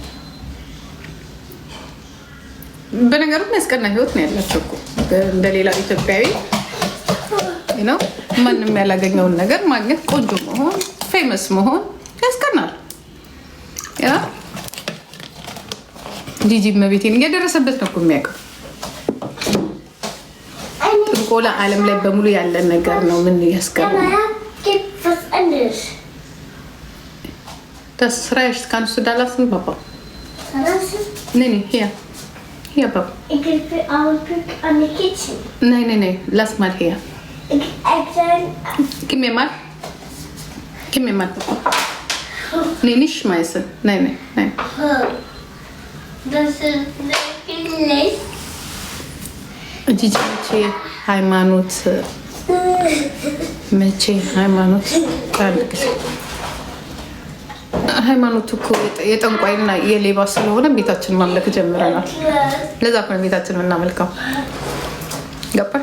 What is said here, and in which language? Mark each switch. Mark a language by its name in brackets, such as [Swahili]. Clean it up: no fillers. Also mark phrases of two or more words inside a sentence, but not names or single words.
[Amharic] በነገሩ የሚያስቀና ህይወት ነው ያላቸው እኮ እንደሌላ ኢትዮጵያዊ ነው። ማንም ያላገኘውን ነገር ማግኘት፣ ቆንጆ መሆን፣ ፌመስ መሆን ያስቀናል። ጂጂ መቤቴን እየደረሰበት ነው እኮ የሚያውቀው። ጥንቆላ ዓለም ላይ በሙሉ ያለን ነገር ነው። ምን ያስቀናል? [German] Das reicht. Kannst du da lassen, Papa? Nee, hier. Hier, Papa. [Dutch] Ik wil alle puk aan de kitchen. [German] Nee. Lass mal hier. Gib mir mal. Gib mir mal, Papa. Nee, nicht schmeißen. Nein. Das ist wirklich. [Amharic] ጂጂ ሃይማኖት መቼ ሃይማኖት ሃይማኖት እኮ የጠንቋይና የሌባ ስለሆነ ቤታችን ማምለክ ጀምረናል። ለዛ እኮ ነው ቤታችን የምናመልከው። ገባሽ?